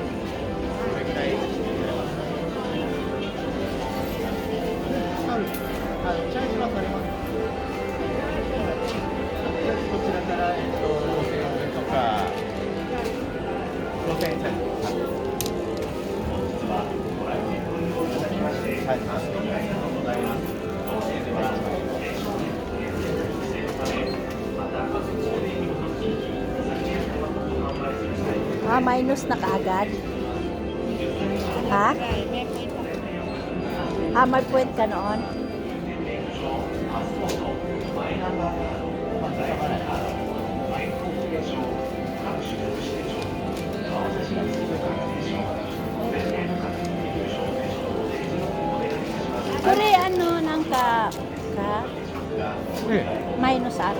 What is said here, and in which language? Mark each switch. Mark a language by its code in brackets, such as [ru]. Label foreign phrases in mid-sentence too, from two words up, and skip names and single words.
[ja] これぐらい。チャージはされます。こちらから、5000円とか、5000円チャージ。はい、ありがとうございます。 [tl] Ah, minus na kaagad? Ha? Ah, may point ka noon? Sorry, ano nang ka え [ja] minus aro.